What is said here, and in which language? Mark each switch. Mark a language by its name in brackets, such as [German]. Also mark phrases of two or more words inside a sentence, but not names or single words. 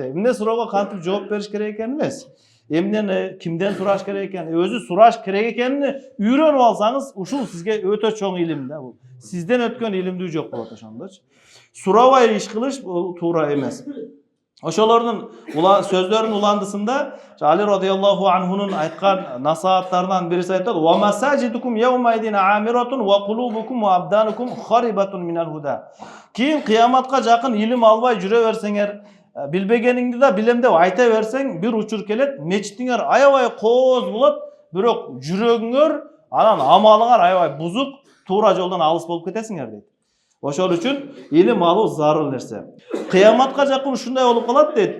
[Kyrgyz] Эмне суроого кантип жооп бериш керек экени эмес. Эмнени кимден сураш керек экенин, өзү сураш керек экенин үйрөнүп алсаңыз, ушул сизге өтө чоң илим да бул. Сизден өткөн илимдүү жок болот ошондочу. Сурабай иш кылыш бул туура эмес. Ошолордун сөздөрүнүн уландысында Али [Arabic] رضي الله عنه [Kyrgyz] айткан насааттарынан бириси айтат: [Arabic] "و مساجدكم يومئذ عامرة و قلوبكم و أبدانكم خربة من الهدى." [Kyrgyz] Кийин кыяматка жакын илим албай жүрө берсеңер, билбегениңди да билем деп айта берсең, бир учур келет, мечитиңер аябай кооз болот, бирок жүрөгүңөр, анан амалыңар аябай бузук, туура жолдон алыс болуп кетесиңер дейт. Ошол үчүн илим алуу зарыл нерсе. Кыяматка жакын ушундай болуп калат дейт.